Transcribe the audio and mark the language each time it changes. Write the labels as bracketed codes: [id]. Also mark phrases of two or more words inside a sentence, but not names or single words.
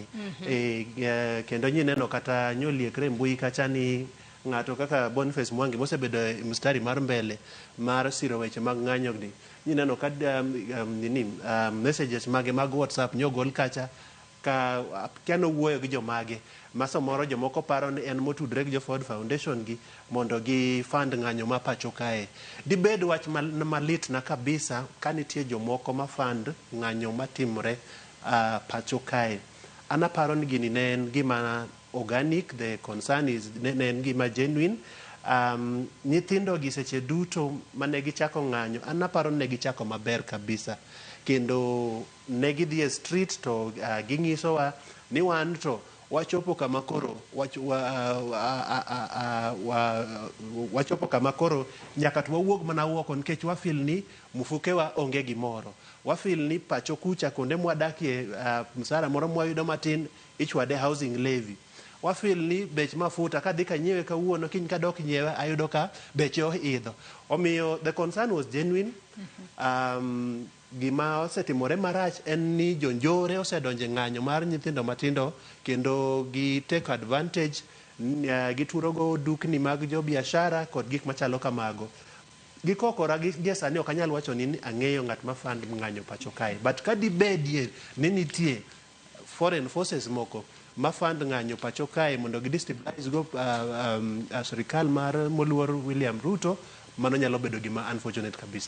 [luo] Kendo nyineno kata nyoliekre mbui kacha ni ng'ato kaka Boniface Mwangi mosebedo e mstari mar mbele mar siro weche mag ng'anyo ni, nyineno ka messages mage mag WhatsApp nyogol kacha ka kano wuoyo gi jomage masomoro jomoko paro ni en motudre gi jo Ford Foundation gi mondo gi fund ng'anyo ma pacho kae. Dibed wach malit na kabisa ka nitie jomoko ma fund ng'anyo matimre pacho kae. Anaparo ni gini ne en gima organic, [en] the concern is [luo] ne en gima genuine. Nyithindo gi seche duto mane gichako ng'anyo, anaparo ne gichako maber kabisa, kendo ne gidhi e street to ginyisowa ni wan to wachopo kama koro wachopo kama koro nyaka to wawuog mana oko nikech wafil ni mufukewa onge gimoro. Wafil ni pacho kucha konde mwadakie msara moro mwayudo matin ichwade [en] housing levy. [luo] Wafil ni bech mafuta kadhi ka nyiewe kawuono kiny kadok nyiewe ayudo ka beche oidho. [en] Omiyo the concern was genuine. [luo] Gima osetimore marach en ni jonjore osedonje ng'anyo mar nyithindo matindo kendo gi [en] take advantage [luo] giturogo dukni mag jo biashara kod gik machalo kamago. Gikokora gi sani ok anyal wacho ni ang'eyo ng'at ma fund ng'anyo pacho kae, but ka dibedie ni nitie [en] foreign forces [luo] moko ma fund ng'anyo pacho kae mondo gi destabilize go sirikal mar moluor William Ruto, mano nyalo bedo gima unfortunate kabisa.